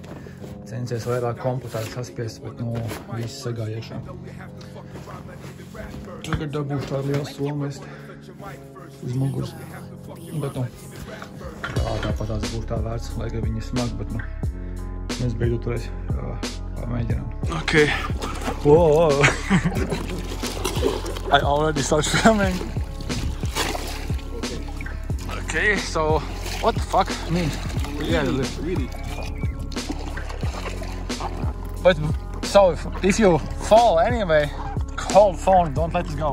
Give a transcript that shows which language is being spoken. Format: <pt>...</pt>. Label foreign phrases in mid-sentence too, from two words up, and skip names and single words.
<lv>Censies vairāk kompletēt saspiest, bet viss sagāja iekšā. Tagad dabūšu tādu lielu somu vest uz muguras. Bet tāpat tās būs tā vērts, lai gan viņi ir smagi, bet mēs beidzot toreiz mēģinām.</lv> <en>Okay. Whoa. I already start filming. Okay, so what the fuck? I mean, yeah, really. But so if you fall anyway, hold phone, don't let it go.</en>